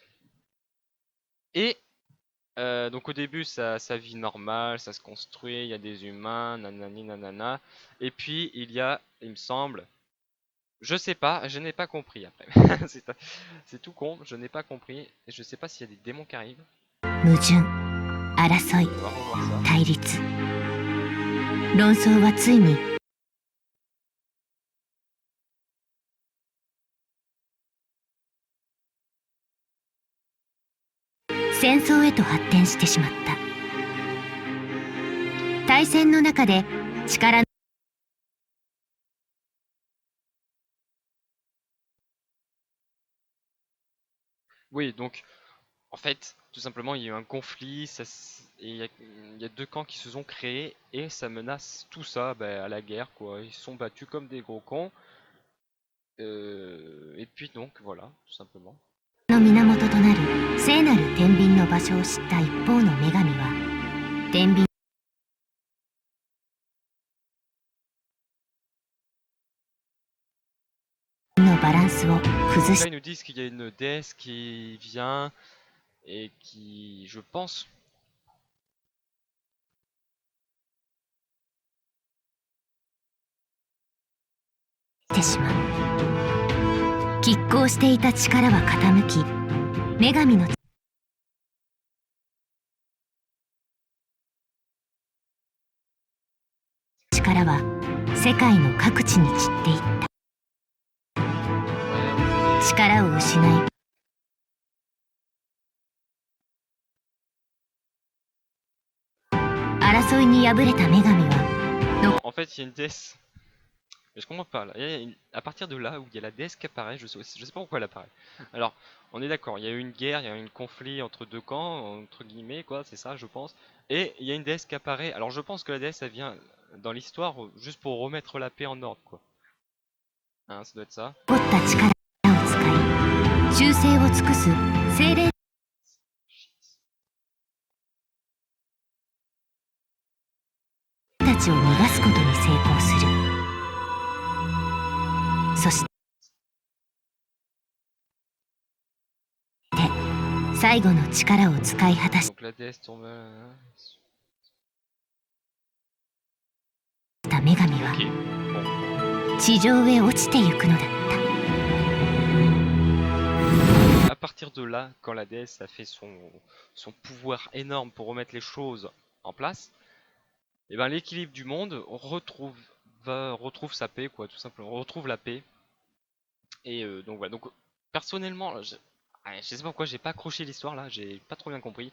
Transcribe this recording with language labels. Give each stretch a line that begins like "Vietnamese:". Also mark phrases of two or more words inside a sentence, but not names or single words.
French: Et donc au début, ça vit normal, ça se construit, il y a des humains, nanani nanana. Et puis il y a, il me semble, Je sais pas, je n'ai pas compris après. C'est tout con, je n'ai pas compris. Et je sais pas s'il y a des démons qui arrivent.
Japanese: 矛盾、争い、
French: On va revoir ça.
Japanese: 対立。論争はついに戦争へと発展してしまった。大戦の中で力の
French: Oui, donc en fait, tout simplement, il y a eu un conflit et il y a deux camps qui se sont créés et ça menace tout ça à la guerre, quoi. Ils sont battus comme des gros cons. Et puis donc, voilà, tout simplement.
Japanese: の源となる聖なる天秤の場所を知った一方の女神は天秤 のバランスを崩
French: Là,
Japanese: し
French: ils nous disent qu'il y a une déesse qui vient et qui, je pense,
Japanese: てしまう。拮抗していた力は傾き、女神の力は世界の各地に散っていった。力を失い、争いに敗れた女神は
French: en fait, il y a une déesse. Mais je comprends pas là. À partir de là où il y a la déesse qui apparaît, je sais pas pourquoi elle apparaît. Alors, on est d'accord, il y a eu une guerre, il y a eu un conflit entre deux camps, entre guillemets, quoi, c'est ça, je pense. Et il y a une déesse qui apparaît. Alors, je pense que la déesse, elle vient dans l'histoire juste pour remettre la paix en ordre, quoi. Hein, ça doit être ça.
Japanese: 残った力を使い、忠誠を尽くす精霊たちを逃がすことに成功する。そして最後の力を使い果たし
French: Donc, la déesse tombe.
Japanese: た女神は
French: Ok, bon.
Japanese: 地上へ落ちてゆくのだった。
French: À partir de là, quand la déesse a fait son pouvoir énorme pour remettre les choses en place, et ben l'équilibre du monde retrouve sa paix, quoi, tout simplement. On retrouve la paix. Et donc voilà. Donc personnellement, je sais pas pourquoi j'ai pas accroché l'histoire là, j'ai pas trop bien compris.